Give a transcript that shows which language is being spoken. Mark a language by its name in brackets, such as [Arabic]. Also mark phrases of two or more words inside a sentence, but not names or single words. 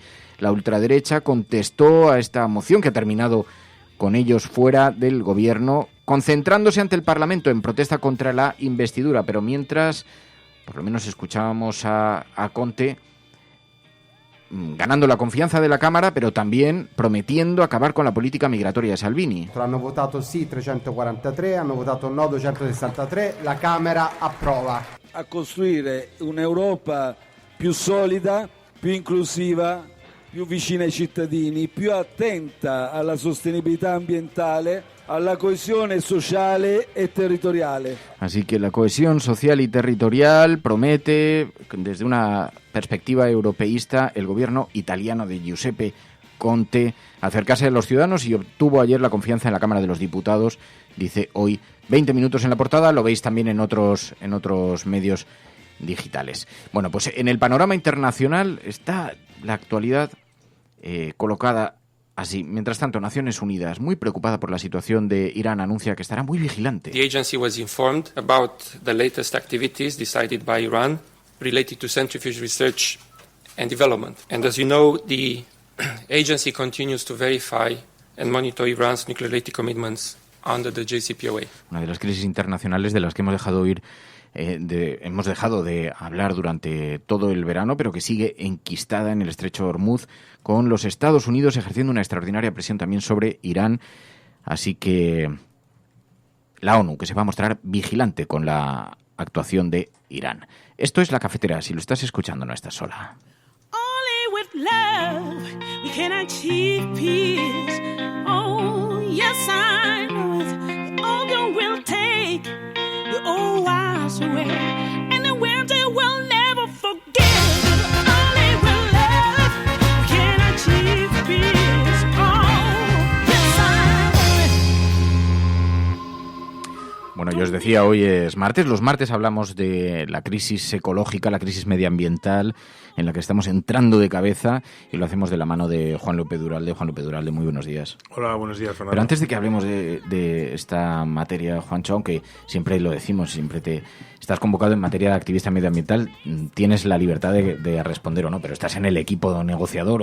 [Spanish] La ultraderecha contestó a esta moción que ha terminado con ellos fuera del gobierno, concentrándose ante el Parlamento en protesta contra la investidura. Pero mientras, por lo menos escuchábamos a Conte ganando la confianza de la Cámara, pero también prometiendo acabar con la política migratoria de Salvini. [Italian] Hanno votato sì 343, hanno votato no 263, la Camera approva. A costruire un'Europa più solida, più inclusiva, più vicina ai cittadini, più attenta alla sostenibilità ambientale, alla cohesione sociale e territoriale. [Spanish] Así que la cohesión social y territorial promete, desde una perspectiva europeísta, el gobierno italiano de Giuseppe Conte acercarse a los ciudadanos y obtuvo ayer la confianza en la Cámara de los Diputados, dice hoy 20 minutos en la portada, lo veis también en otros medios digitales. Bueno, pues en el panorama internacional está la actualidad colocada así. Mientras tanto, Naciones Unidas, muy preocupada por la situación de Irán, anuncia que estará muy vigilante. [English] The agency was informed about the latest activities decided by Iran related to centrifuge research and development. And as you know, the agency continues to verify and monitor Iran's nuclear-related commitments under the JCPOA. [Spanish] Una de las crisis internacionales de las que hemos dejado de hablar durante todo el verano, pero que sigue enquistada en el estrecho de Hormuz, con los Estados Unidos ejerciendo una extraordinaria presión también sobre Irán. Así que la ONU, que se va a mostrar vigilante con la actuación de Irán. Esto es La Cafetera. Si lo estás escuchando, no estás sola. [English] Only with love we can achieve peace. Oh, yes, I know it. The older will take the old wise away, and the winter will never forget. Only with love we can achieve peace. Oh, yes, I know it. [Spanish] Bueno, yo os decía, hoy es martes. Los martes hablamos de la crisis ecológica, la crisis medioambiental en la que estamos entrando de cabeza, y lo hacemos de la mano de Juan López Duralde. Juan López Duralde, muy buenos días. Hola, buenos días, Fernando. Pero antes de que hablemos de esta materia, Juancho, aunque siempre lo decimos, siempre te estás convocado en materia de activista medioambiental, tienes la libertad de responder o no, pero estás en el equipo negociador.